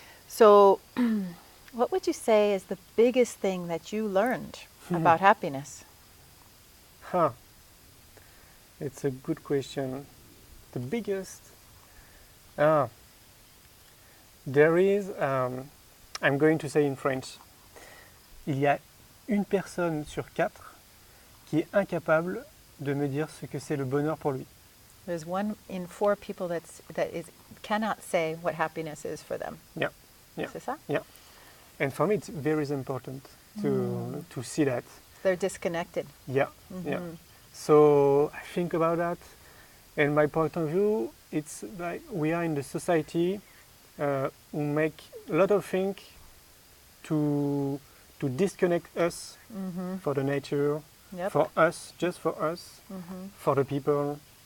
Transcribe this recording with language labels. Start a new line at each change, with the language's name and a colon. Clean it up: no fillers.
English: So what would you say is the biggest thing that you learned about happiness? It's a good question. The biggest... there is... I'm going to say in French.
French: Il y a une personne sur 4 qui est incapable de me dire ce que c'est le bonheur pour lui.
English: There's 1 in 4 people that cannot say what happiness is for them. Yeah.
French: C'est ça?
English: Yeah. And for me, it's very important to see that. They're disconnected. Yeah. Yeah. So I think about that, and my point of view, it's like we are in the society who make a lot of things to disconnect us for the nature, for us, just for us, for the people.